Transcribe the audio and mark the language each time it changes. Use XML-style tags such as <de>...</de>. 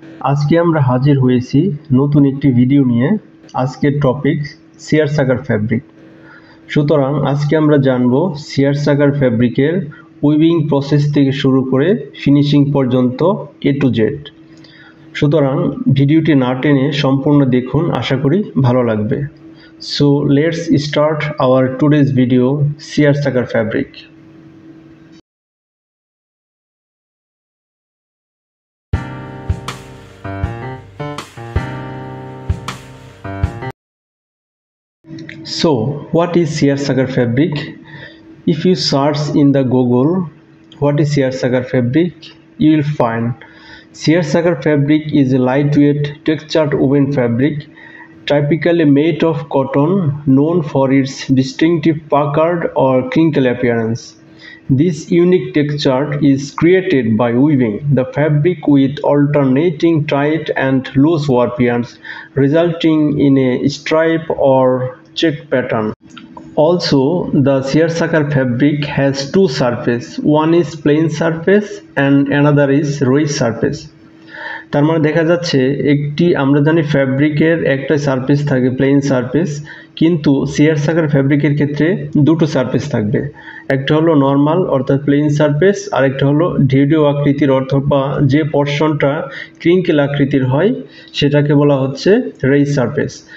<bn>আজকে আমরা হাজির হয়েছি নতুন একটি ভিডিও নিয়ে। আজকের টপিক সিয়ার সাগার ফ্যাব্রিক। সুতরাং আজকে আমরা জানব সিয়ার সাগার ফ্যাব্রিকের উইভিং প্রসেস থেকে শুরু করে ফিনিশিং পর্যন্ত A to Z। সুতরাং ভিডিওটি না টেনে সম্পূর্ণ দেখুন, আশা করি ভালো লাগবে।</bn> <en>So let's start our today's video,</en> <bn>chair সাগার fabric.</bn> <en>So, what is Sear Sagar fabric? If you search in the Google, what is Sear Sagar fabric? You will find Sear Sagar fabric is a lightweight textured woven fabric, typically made of cotton, known for its distinctive puckered or crinkle appearance. This unique texture is created by weaving the fabric with alternating tight and loose warp yarns, resulting in a stripe or check pattern. Also, the Sear Sagar fabric has two surfaces. One is plain surface and another is raised surface.</en> <bn>তার মানে দেখা যাচ্ছে একটি আমরা জানি ফ্যাব্রিকের একটা surface থাকে প্লেন সারফেস, কিন্তু সিয়ার সাগার ফ্যাব্রিকের ক্ষেত্রে দুটো সারফেস থাকবে। একটা হলো নর্মাল অর্থাৎ প্লেন সারফেস, আর একটা হলো ঢেউঢেউ আকৃতির অথবা যে পোরশনটা ক্রিঙ্কেল আকৃতির হয় সেটাকে বলা হচ্ছে রেইজ সারফেস।</bn>